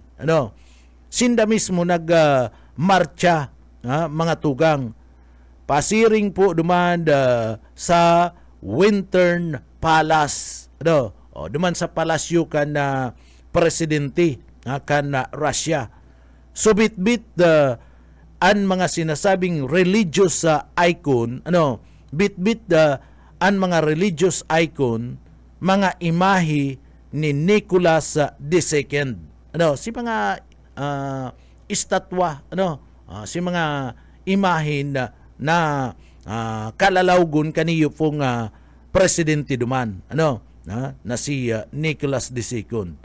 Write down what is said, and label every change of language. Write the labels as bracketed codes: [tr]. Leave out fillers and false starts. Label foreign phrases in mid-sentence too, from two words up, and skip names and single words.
[bik] Sinda mismo nagmarcha mga tugang. Pasiring po duman sa Winter Palace. Duman sa palasyo kan na presidente kan na Russia. So bit-bit an mga sinasabing [en] religious icon, [bik] bit-bit an mga [en] religious icon, [bik] mga imahe ni Nicholas II. Si mga estatwa, si mga imahe na kalalawgon kaniyo pong presidente duman na si Nicholas II.